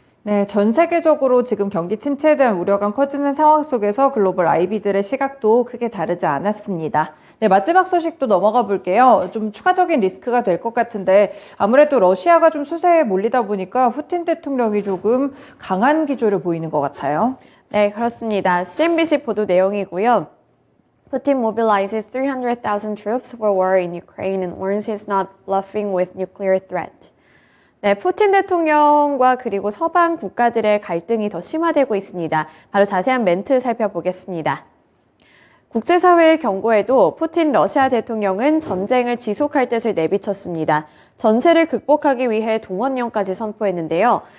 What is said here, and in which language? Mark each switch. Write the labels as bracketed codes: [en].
[ko] 네, 전 세계적으로 지금 경기 침체에 대한 우려가 커지는 상황 속에서 글로벌 IB들의 시각도 크게 다르지 않았습니다. 네, 마지막 소식도 넘어가 볼게요. 좀 추가적인 리스크가 될 것 같은데 아무래도 러시아가 좀 수세에 몰리다 보니까 푸틴 대통령이 조금 강한 기조를 보이는 것 같아요. 네, 그렇습니다. CNBC 보도 내용이고요. [en] Putin mobilizes 300,000 troops for war in Ukraine and warns he's not bluffing with nuclear threat. [ko] 네, 푸틴 대통령과 그리고 서방 국가들의 갈등이 더 심화되고 있습니다. 바로 자세한 멘트 살펴보겠습니다. 국제사회의 경고에도 푸틴 러시아 대통령은 전쟁을 지속할 뜻을 내비쳤습니다. 전세를 극복하기 위해 동원령까지 선포했는데요.